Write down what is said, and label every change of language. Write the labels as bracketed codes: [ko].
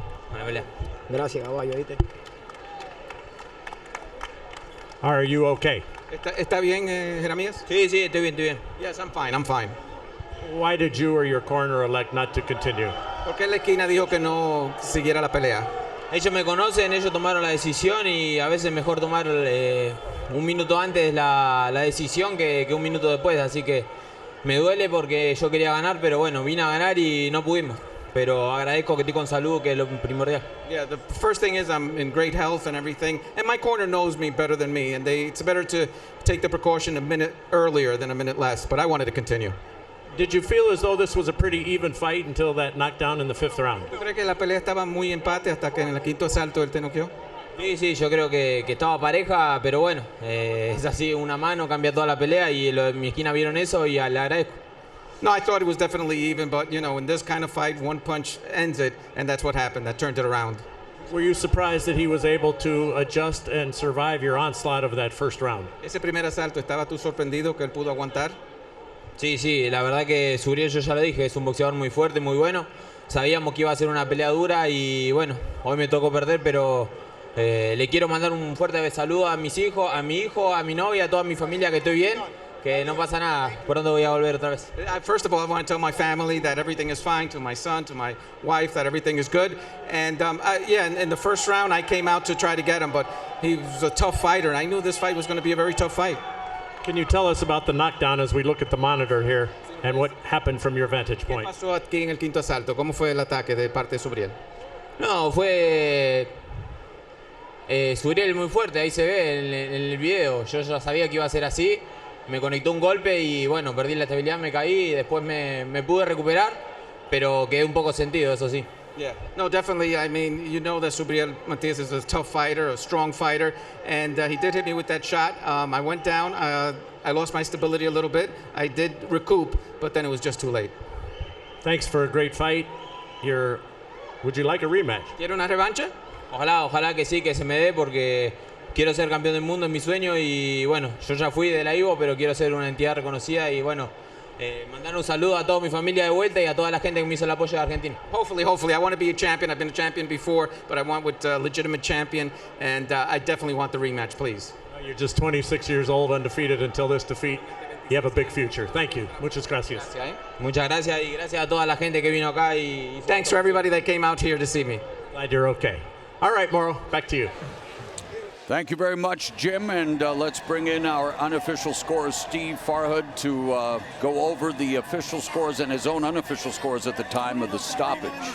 [es] Buena pelea. Gracias, caballo, ¿viste? [en] Are you okay? [es] ¿Está bien, Jeremias? Sí, estoy bien. [en] Yes, I'm fine. Why did you or your corner elect not to continue? [es] ¿Por qué la esquina dijo que no siguiera la pelea? Ellos me conocen, ellos tomaron la decisión y a veces es mejor tomar un minuto antes la decisión que un minuto después, así que me duele porque yo quería ganar, pero bueno, vine a ganar y no pudimos. Pero agradezco que estoy con salud, que es lo primordial. [en] Yeah, the first thing is I'm in great health and everything, and my corner knows me better than me, and it's better to take the precaution a minute earlier than a minute less, but I wanted to continue. Did you feel as though this was a pretty even fight until that knockdown in the 5th round? [es] ¿Tú crees que la pelea estaba muy empate hasta que en el 5º asalto él te noqueó? Sí, yo creo que estaba pareja, pero bueno, es así, una mano cambia toda la pelea y mi esquina vieron eso y le agradezco. [en] No, I thought it was definitely even, but you know, in this kind of fight, one punch ends it, and that's what happened. That turned it around. Were you surprised that he was able to adjust and survive your onslaught of that first round? [es] Ese primer asalto, ¿estaba tú sorprendido que él pudo aguantar? Sí, la verdad que Subriel, yo ya lo dije, es un boxeador muy fuerte, muy bueno. Sabíamos que iba a ser una pelea dura y bueno, hoy me tocó perder, pero le quiero mandar un fuerte saludo a mis hijos, a mi hijo, a mi novia, a toda mi familia, que estoy bien. Que no pasa nada, pronto voy a volver otra vez. [en] First of all, I want to tell my family that everything is fine, to my son, to my wife, that everything is good. And in the first round, I came out to try to get him, but he was a tough fighter, and I knew this fight was going to be a very tough fight. Can you tell us about the knockdown as we look at the monitor here and what happened from your vantage point? [es] ¿Qué pasó aquí en el 5º asalto? ¿Cómo fue el ataque de parte de Subriel? No, fue Subriel muy fuerte, ahí se ve en el video. Yo ya sabía que iba a ser así. Me conectó un golpe y bueno, perdí la estabilidad, me caí y después me pude recuperar, pero quedé un poco sentido, eso sí. [en] Yeah, no, definitely. I mean, you know that Subriel Matias is a tough fighter, a strong fighter, and he did hit me with that shot. I went down. I lost my stability a little bit. I did recoup, but then it was just too late. Thanks for a great fight. Would you like a rematch? [es] ¿Quiere una revancha? Ojalá que sí, que se me dé porque quiero ser campeón del mundo en mi sueño y bueno, yo ya fui de la Ivo, pero quiero ser una entidad reconocida y bueno, mandar un saludo a toda mi familia de vuelta y a toda la gente que me hizo el apoyo de Argentina. [en] Hopefully, I want to be a champion. I've been a champion before, but I want with a legitimate champion, and I definitely want the rematch, please. You're just 26 years old, undefeated until this defeat. You have a big future. Thank you. [es] Muchas gracias. Muchas gracias y gracias a toda la gente que vino acá. Y [en] Thanks for everybody that came out here to see me. Glad you're okay. All right, Moro, back to you. Thank you very much, Jim. And let's bring in our unofficial scorer, Steve Farhood, to go over the official scores and his own unofficial scores at the time of the stoppage.